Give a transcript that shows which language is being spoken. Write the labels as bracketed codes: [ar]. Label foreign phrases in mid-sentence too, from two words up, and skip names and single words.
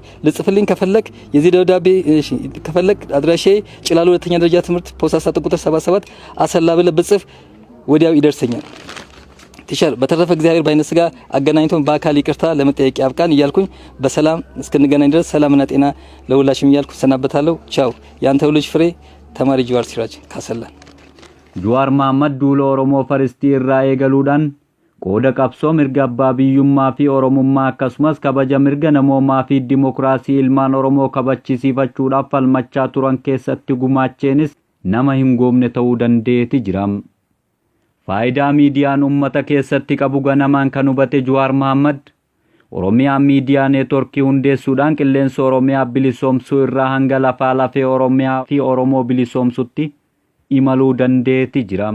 [am] ልጽፍልኝ ከፈለክ የዚህ ደብዳቤ ከፈለክ አድራሼ ጭላሎ ሁለተኛ ደረጃ ትምህርት ፖስታ ሳጥን ቁጥር 77 አሰላ ብለህ ብጽፍ ወዲያው ይደርሰኛል። ቲቸር በተረፈ እግዚአብሔር ባይነ ስጋ አገናኝቶን በአካል ይቅርታ ለመጠየቅ ያብቃን እያልኩኝ በሰላም እስክንገናኝ ድረስ ሰላምና ጤና ለሁላችሁም እያልኩ ሰናበታለሁ። ቻው። ያንተው ልጅ ፍሬ ተማሪ ጃዋር ሲራጅ ካሰላ። [om] ጃዋር መሐመድ ዱሎ ኦሮሞ ፈርስቲ irraa eegaluudhaan qooda qabsoo mirga abbaa biyyummaa fi oromummaa akkasumas kabaja mirga namoomaa fi dimokiraasii ilmaan oromoo kabachiisiifachuudhaaf falmachaa turan keessatti gumaacheenis nama hin goomne ta'uu dandeeti jiram. Faayidaa miidiyaan ummata keessatti qabu ganamaan kan hubate Jawaar Mohaammed Oromiyaa Miidiyaa Neetworkii hundeessuudhaan qilleensa Oromiyaa bilisoomsuu irraa hanga lafaa lafee Oromiyaa fi Oromoo bilisoomsutti imaluu dandeeti jiram.